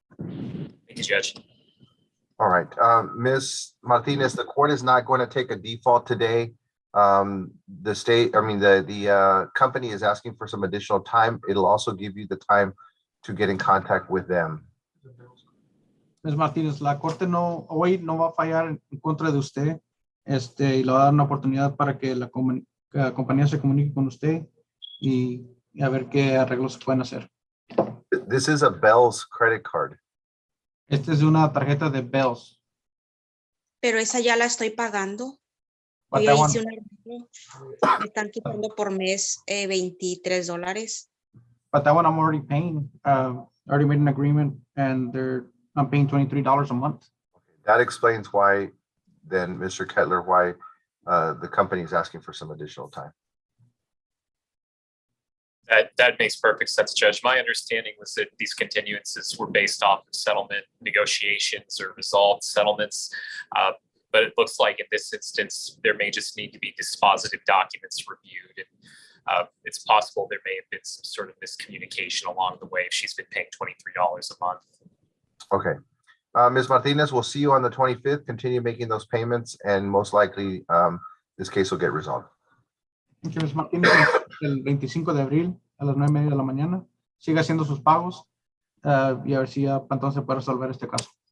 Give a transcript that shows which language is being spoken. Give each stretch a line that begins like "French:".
English: Thank you, Judge. All right, Ms. Martinez, the court is not going to take a default today. The company is asking for some additional time. It'll also give you the time to get in contact with them. Ms.
Spanish: Martínez, la corte hoy no va a fallar en contra de usted, y le va a dar una oportunidad para que la compañía se comunique con usted y a ver qué arreglos se pueden hacer.
English: This is a Bell's credit card.
Spanish: Esta es una tarjeta de Bells. Pero esa ya la estoy pagando.
English: But
Spanish: Yo
English: that one,
Spanish: hice un arreglo. Me están quitando por mes $23.
English: but that one I'm already paying. Already made an agreement and I'm paying $23 a month. That explains why, then, Mr. Kettler, why the company is asking for some additional time. That makes perfect sense, Judge. My understanding was that these continuances were based off of settlement negotiations or resolved settlements. But it looks like in this instance, there may just need to be dispositive documents reviewed. And it's possible there may have been some sort of miscommunication along the way if she's been paying $23 a month. Okay. Ms. Martinez, we'll see you on the 25th. Continue making those payments, and most likely this case will get resolved. Okay, Ms.
Spanish: Martínez, el 25 de abril a las 9:30 de la mañana. Siga haciendo sus pagos y a ver si ya entonces puede resolver este caso.